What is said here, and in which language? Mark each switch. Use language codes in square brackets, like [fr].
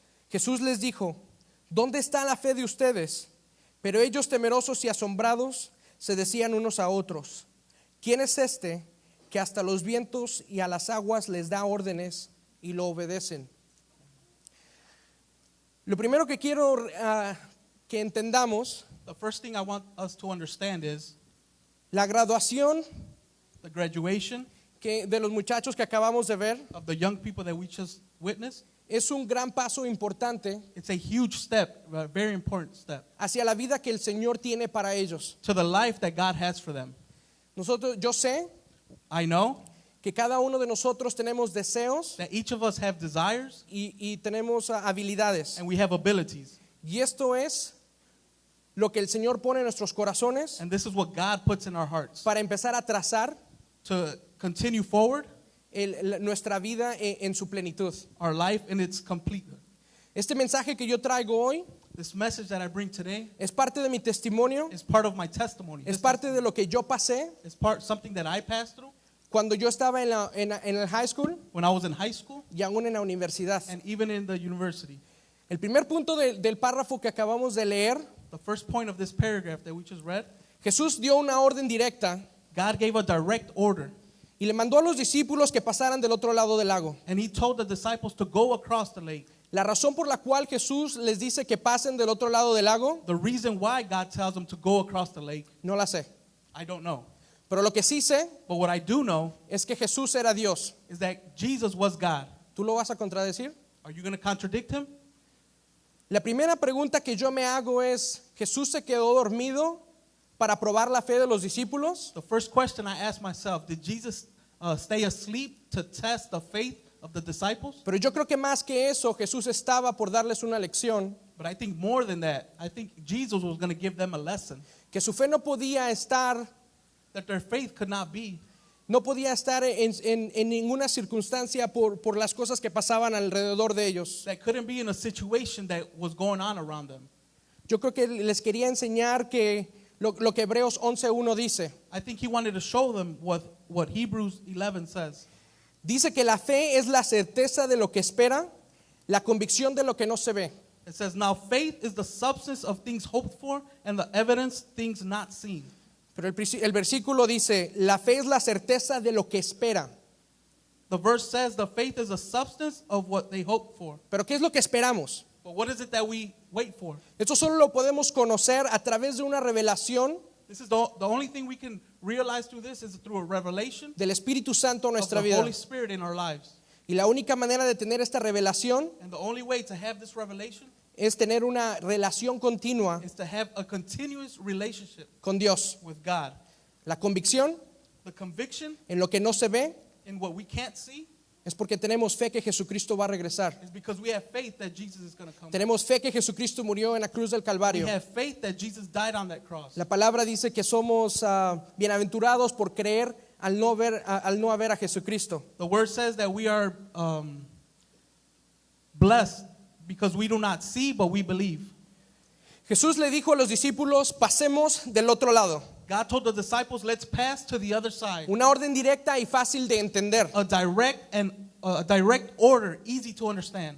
[es] Jesús les dijo: ¿dónde está la fe de ustedes? Pero ellos, temerosos y asombrados, se decían unos a otros: ¿quién es este que hasta los vientos y a las aguas les da órdenes y lo obedecen? Lo primero que quiero que entendamos, [en] The first thing I want us to understand is [es] la graduación [en] the graduation [es] de los muchachos que acabamos de ver [en] of the young people that we just witnessed. [es] es un gran paso importante [en] It's a huge step, a very important step, [es] hacia la vida que el Señor tiene para ellos. [en] to the life that God has for them. [es] Yo sé [en] I know [es] que cada uno de nosotros tenemos deseos [en] that each of us have desires [es] y tenemos habilidades. [en] and we have abilities. [es] Y esto es lo que el Señor pone en nuestros corazones [en] And this is what God puts in our hearts [es] para empezar a trazar [en] to continue forward [es] nuestra vida en su plenitud. [en] our life in its completeness. [es] Este mensaje que yo traigo hoy [en] This message that I bring today [es] es parte de mi testimonio, [en] is part of my testimony. [es] es parte de lo que yo pasé [en] It's something that I passed through [es] cuando yo estaba en el high school [en] when I was in high school [es] y aún en la universidad. [en] and even in the university. [es] El primer punto del párrafo que acabamos de leer, [en] The first point of this paragraph that we just read, [es] Jesús dio una orden directa [en] God gave a direct order, [es] y le mandó a los discípulos que pasaran del otro lado del lago. [en] and he told the disciples to go across the lake. [es] La razón por la cual Jesús les dice que pasen del otro lado del lago, [en] The reason why God tells them to go across the lake, [es] no la sé. [en] I don't know. [es] Pero lo que sí sé [en] But what I do know [es] es que Jesús era Dios. [en] is that Jesus was God. [es] ¿Tú lo vas a contradecir? [en] Are you going to contradict him? [es] La primera pregunta que yo me hago es: ¿Jesús se quedó dormido para probar la fe de los discípulos? [en] The first question I ask myself, did Jesus stay asleep to test the faith of the disciples? [es] Pero yo creo que más que eso, Jesús estaba por darles una lección, [en] But I think more than that, I think Jesus was going to give them a lesson [es] que su fe no podía estar [en] that their faith could not be [es] en ninguna circunstancia por las cosas que pasaban alrededor de ellos. [en] that couldn't be in a situation that was going on around them. [es] Yo creo que les quería enseñar que lo que Hebreos 11:1 dice. [en] I think he wanted to show them what Hebrews 11 says. [es] Dice que la fe es la certeza de lo que espera, la convicción de lo que no se ve. [en] It says, now faith is the substance of things hoped for and the evidence things not seen. [es] Pero el versículo dice: la fe es la certeza de lo que espera. [en] the verse says the faith is a substance of what they hope for. [es] Pero ¿qué es lo que esperamos? [en] But what is it that we wait for? [es] Esto solo lo podemos conocer a través de una revelación [en] This is the only thing we can realize through this is through a revelation [es] del Espíritu Santo en [en] of [es] nuestra [en] the [es] vida. [en] Holy Spirit in our lives. [es] Y la única manera de tener esta revelación [en] And the only way to have this revelation [es] es tener una relación continua [en] is to have a continuous relationship [es] con Dios. [en] with God. [es] La convicción [en] The conviction [es] en lo que no se ve [en] in what we can't see [es] es porque tenemos fe que Jesucristo va a regresar. [en] is because we have faith that Jesus is going to come. [es] Tenemos fe que Jesucristo murió en la cruz del [en] We [es] Calvario. [en] have faith that Jesus died on that cross. [es] La palabra dice que somos bienaventurados por creer al no haber a Jesucristo. [en] The word says that we are blessed because we do not see, but we believe. [es] Jesús le dijo a los discípulos, pasemos del otro lado. [en] God told the disciples, let's pass to the other side. [es] Una orden directa y fácil de entender. [en] A direct order, easy to understand.